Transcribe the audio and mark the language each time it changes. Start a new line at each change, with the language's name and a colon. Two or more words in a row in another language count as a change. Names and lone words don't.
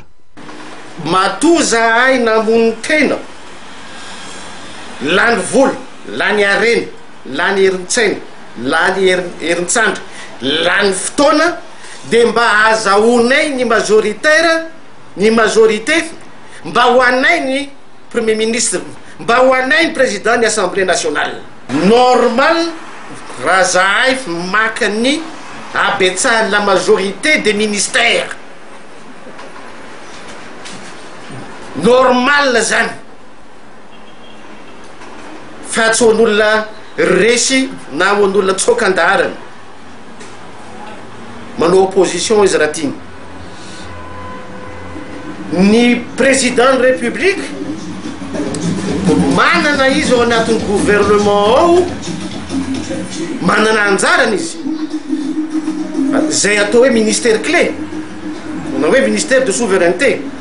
Malagasy: Matoza ay namony tena lany vola, lany arena, lany erintsena, lany erintsandra, lany fotoana de mba azahoanay ny majoritaire, ny majorité, mba ho anay ny
French: Premier Ministre,
Malagasy: mba ho anay ny président ny
French: Assemblée nationale.
Malagasy: Normal raha zahay maka ny abetsahan
French: la majorité des ministères.
Malagasy: Normal zany. Fa tsy hoan'olona resy na hoan'olona tsokan-daharana. Manao opposition izy raha tiny. Ny
French: président de république
Malagasy: manana izy ao anatin'ny gouvernement ao, manana anjarany izy zay atao hoe
French: ministère clé
Malagasy: na hoe
French: ministère de souveraineté.